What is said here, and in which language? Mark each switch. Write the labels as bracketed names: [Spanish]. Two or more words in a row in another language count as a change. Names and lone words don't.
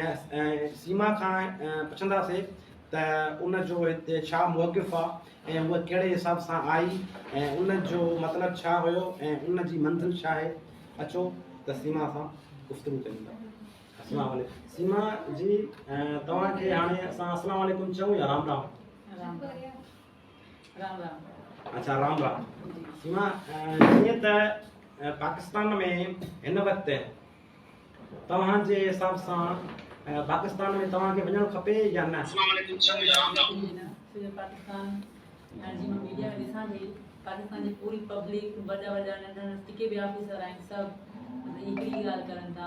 [Sindhi] ऐं सीमा खां पुछंदासीं त उन जो हिते छा मौक़िफ़ आहे ऐं उहा कहिड़े हिसाब सां आई ऐं उन जो मतिलबु छा हुयो ऐं उन जी मंज़िल छा आहे। अचो त सीमा सां गुफ़्तगू कयूं था। [Arabic] السلام عليكم [Sindhi] सीमा जी, तव्हांखे हाणे असां [Arabic] السلام عليكم [Sindhi] चऊं या राम राम? राम राम। अच्छा राम राम। सीमा, जीअं त पाकिस्तान में हिन वक़्तु तव्हांजे हिसाब सां पाकिस्तान में तव्हांखे वञणु खपे या न? पाकिस्तान जी मां मीडिया में ॾिसां थी, पाकिस्तान जी पूरी पब्लिक वॾा वॾा नंढा जेके बि ऑफिसर आहिनि सभु हिकिड़ी ॻाल्हि करनि था।